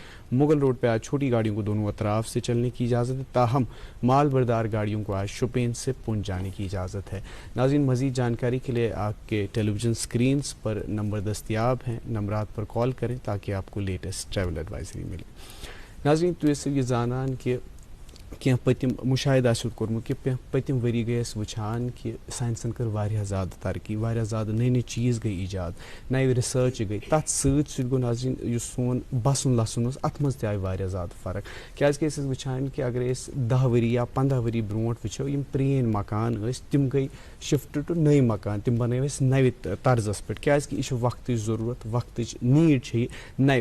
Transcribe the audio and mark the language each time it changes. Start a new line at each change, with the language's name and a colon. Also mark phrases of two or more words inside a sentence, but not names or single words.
Urdu: مغل روڈ پہ آج چھوٹی گاڑیوں کو دونوں اطراف سے چلنے کی اجازت ہے، تاہم مال بردار گاڑیوں کو آج شوپین سے پونچھ جانے کی اجازت ہے. ناظرین مزید جانکاری کے لیے آپ کے
English: television screens
Urdu: پر نمبر دستیاب ہیں، نمبرات پر کال کریں تاکہ آپ کو
English: latest travel advisory
Urdu: ملے.
Kashmiri: ناظرین تو یہ زانان کہ کینٛہہ پٔتِم مُشاہدٕ آسیو کوٚرمُت کہ پٔتِم ؤری گٔے أسۍ وٕچھان کہ ساینسَن کٔر واریاہ زیادٕ ترقی، واریاہ زیادٕ نٔے نٔے چیٖز گٔے ایجاد، نَوِ رِسٲرچ گٔے. تَتھ سۭتۍ سۭتۍ گوٚو ناظریٖن یُس سون بَسُن لَسُن اوس اَتھ منٛز تہِ آیہِ واریاہ زیادٕ فرق. کیٛازِکہِ أسۍ ٲسۍ وٕچھان کہ اگرے أسۍ 10 ؤری یا 15 ؤری برونٛٹھ وٕچھو یِم پرٛٲنۍ مکان ٲسۍ تِم گٔے
English: shift to
Kashmiri: نٔے مکان، تِم بنٲو أسۍ نَوِ طرزَس پٮ۪ٹھ کیٛازِکہِ یہِ چھِ وقتٕچ ضروٗرت، وقتٕچ نیٖڈ چھِ یہِ نَوِ.